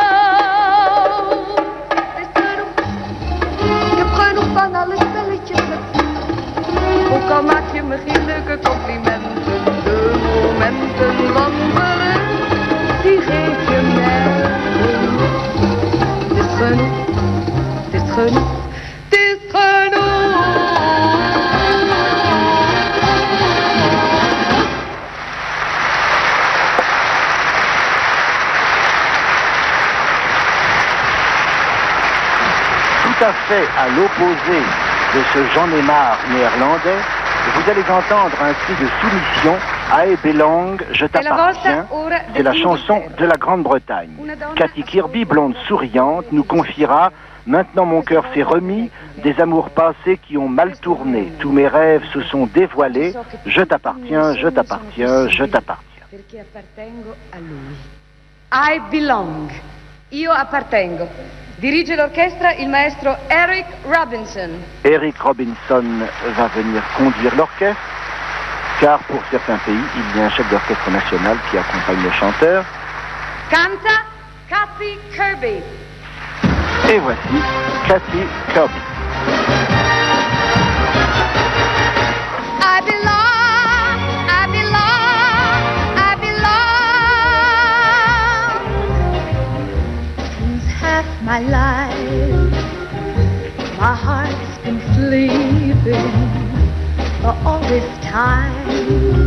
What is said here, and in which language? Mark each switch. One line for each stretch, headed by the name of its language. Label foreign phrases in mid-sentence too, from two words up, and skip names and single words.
Dutch: Het is genoeg, ik heb genoeg van alle spelletjes met vuur. Ook al maak je me geen leuke complimenten, de momenten van geluk, die geef je mij genoeg. Het is genoeg, het is genoeg, het is genoeg.
French: Tout à fait à l'opposé de ce J'en ai marre néerlandais, vous allez entendre un cri de soumission,
English: I belong,
French: je t'appartiens. C'est la chanson de la Grande-Bretagne. Cathy Kirby, blonde souriante, nous confiera « Maintenant mon cœur s'est remis, des amours passés qui ont mal tourné. Tous mes rêves se sont dévoilés, je t'appartiens, je t'appartiens, je t'appartiens. »
Italian: Perché appartengo a lui.
English: I belong.
Italian: Io appartengo. Dirige l'orchestra il maestro Eric Robinson.
French: Eric Robinson va venir conduire l'orchestre, car pour certains pays, il y a un chef d'orchestre national qui accompagne le chanteur.
Italian: Canta Cathy Kirby.
French: Et voici Cathy Kirby.
English: I belong, I belong, I belong. Since half my life, my heart's been sleeping for all this time.